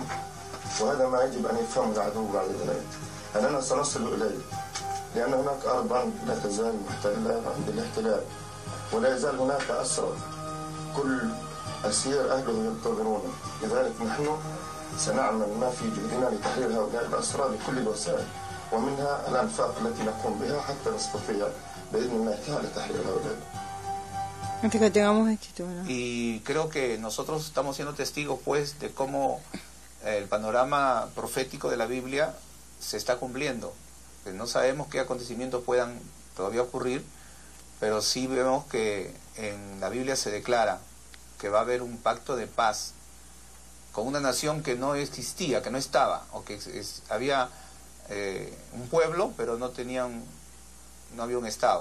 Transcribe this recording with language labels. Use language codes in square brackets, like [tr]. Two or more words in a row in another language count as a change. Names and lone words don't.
[ar] وهذا ما يجب أن يفهمه العدو بعد ذلك. أننا سنصل إليه لأن هناك أرض لا تزال محتلة عند الاحتلال ولا يزال هناك أسرى كل أسير أهله ينتظرونه. لذلك نحن سنعمل ما في جهدنا لتحرير هؤلاء الأسرى بكل الوسائل ومنها الأنفاق التي نقوم بها حتى نستطيع بإذن الله تعالى تحرير هؤلاء. [es] Y creo que nosotros estamos siendo testigos pues de cómo el panorama profético de la Biblia se está cumpliendo. No sabemos qué acontecimientos puedan todavía ocurrir, pero sí vemos que en la Biblia se declara que va a haber un pacto de paz con una nación que no existía, que no estaba, o que había un pueblo, pero no había un Estado.